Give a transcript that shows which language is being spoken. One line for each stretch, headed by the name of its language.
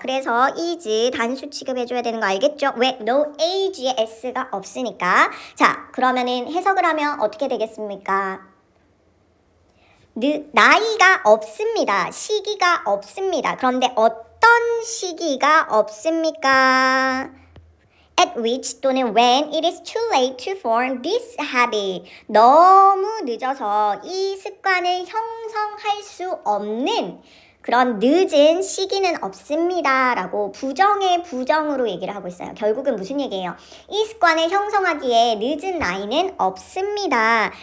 Korean: 그래서 is 단수 취급해줘야 되는 거 알겠죠? 왜? no age에 s가 없으니까. 자, 그러면은 해석을 하면 어떻게 되겠습니까? 나이가 없습니다. 시기가 없습니다. 그런데 어떤 시기가 없습니까?
English: At which
Korean: 또는
English: when it is too late to form this habit.
Korean: 너무 늦어서 이 습관을 형성할 수 없는 그런 늦은 시기는 없습니다. 라고 부정의 부정으로 얘기를 하고 있어요. 결국은 무슨 얘기예요? 이 습관을 형성하기에 늦은 나이는 없습니다.